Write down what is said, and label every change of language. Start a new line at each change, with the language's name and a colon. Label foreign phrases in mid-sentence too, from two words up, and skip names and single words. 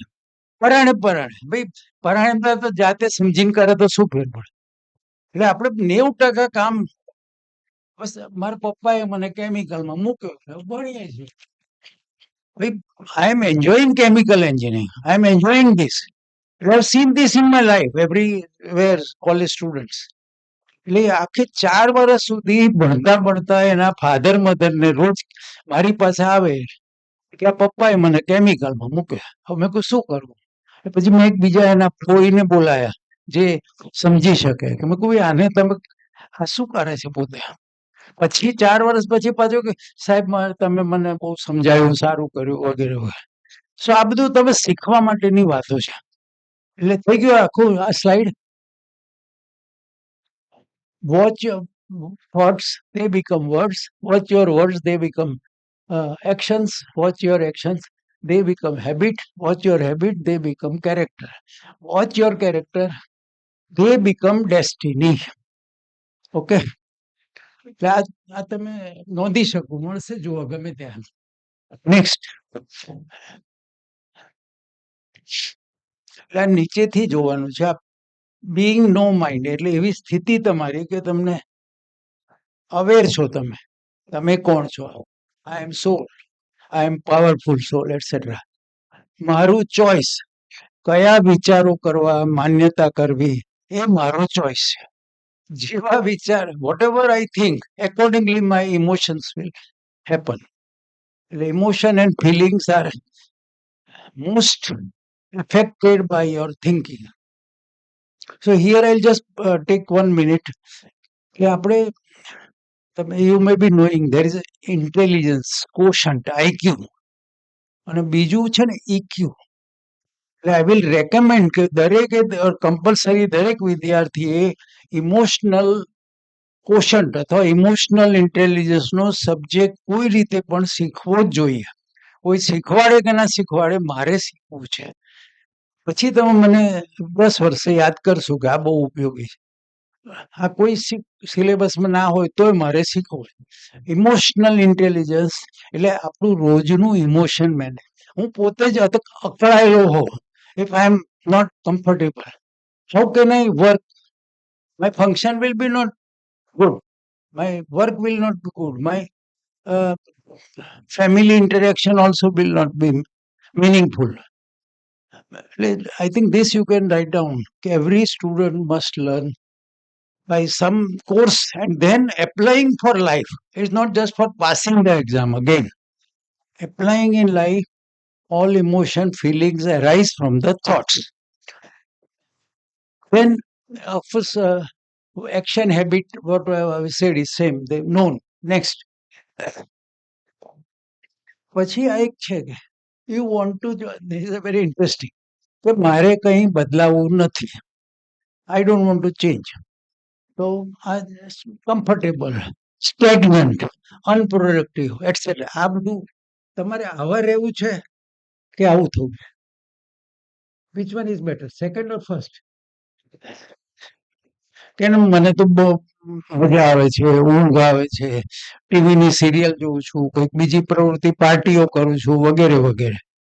Gujarati: પરાણે ભાઈ પરાણે તો જાતે સમજીને કરે તો શું ફેર પડે. એટલે આપણે 90% કામ બસ મારા પપ્પાએ મને કેમિકલમાં મૂક્યો ભણીએ છીએ.
English: ભાઈ I am enjoying chemical engineering. I am enjoying this. I have seen this in my life, everywhere, college students.
Gujarati: એટલે આખે 4 વર્ષ સુધી ભણતા એના
English: father mother
Gujarati: ને રોજ મારી પાસે આવે કે આ પપ્પાએ મને કેમિકલમાં મૂક્યા. હવે મેં કહ્યું શું કરવું. પછી મેં એક બીજા એના ફોઈને બોલાયા જે સમજી શકે કે મેં કહ્યું આને તમે આ શું કરે છે પોતે. પછી 4 વર્ષ પછી પાછું કે સાહેબ તમે મને બહુ સમજાયું, સારું કર્યું વગેરે વગેરે. સો આ બધું તમે શીખવા માટેની વાતો છે. એટલે થઈ ગયું આખું આ સ્લાઇડ.
English: watch your thoughts, they become words. Watch your words, they become actions. Watch your actions, they become habit. Watch your habit, they become character. Watch your character, they become destiny.
Gujarati: ઓકે. એટલે આ તમે નોંધી શકો, મળશે જુઓ ગમે ત્યાં. નેક્સ્ટ. એટલે નીચેથી જોવાનું છે.
English: being no mind
Gujarati: એટલે એવી સ્થિતિ તમારી કે તમને અવેર છો તમે કોણ છો.
English: I am soul, I am powerful soul etcetera.
Gujarati: મારું ચોઇસ કયા વિચારો કરવા, માન્યતા કરવી એ મારો ચોઇસ છે. જેવા વિચાર
English: whatever I think accordingly my emotions will happen.
Gujarati: એટલે
English: emotion and feelings are most affected by your thinking. So here I'll just take 1 minute.
Gujarati: કે આપણે
English: you may be knowing there is intelligence quotient, IQ,
Gujarati: અને બીજું છે ને EQ. એટલે
English: I will recommend
Gujarati: કે દરેકે કમ્પલસરી દરેક વિદ્યાર્થીએ
English: emotional quotient
Gujarati: અથવા
English: emotional intelligence
Gujarati: સબ્જેક્ટ કોઈ રીતે પણ શીખવો જ જોઈએ. કોઈ શીખવાડે કે ના શીખવાડે, મારે શીખવું છે. પછી તમે મને 10 વર્ષે યાદ કરશો કે આ બહુ ઉપયોગી છે. આ કોઈ સિલેબસમાં ના હોય તોય મારે શીખવું.
English: emotional intelligence
Gujarati: એટલે આપણું રોજનું ઇમોશન મેનેજ. હું પોતે જ અકળાયેલો હોઉં.
English: if I am not comfortable, how can I work? my function will be not good. My work will not be good. My family interaction also will not be meaningful. I think this you can write down. Every student must learn by some course and then applying for life. It's not just for passing the exam again. Applying in life, all emotion, feelings arise from the thoughts. Then, of course, action, habit, what I said is same. They known. Next.
Gujarati: પછી આ એક છે કે
English: you want to, this is a very interesting,
Gujarati: કે મારે કંઈ બદલાવું નથી.
English: I don't want to change.
Gujarati: તો આ કમ્ફર્ટેબલ, સ્ટેગ્નન્ટ, અનપ્રોડક્ટિવ એટસેટ્રા. આ બધું તમારે આવા રહેવું છે કે આવું થવું?
English: which one is better, second or first?
Gujarati: કે મને તો બહુ મજા આવે છે, ઊંઘ આવે છે, ટીવીની સિરિયલ જોઉં છું, કંઈક બીજી પ્રવૃત્તિ પાર્ટીઓ કરું છું વગેરે વગેરે.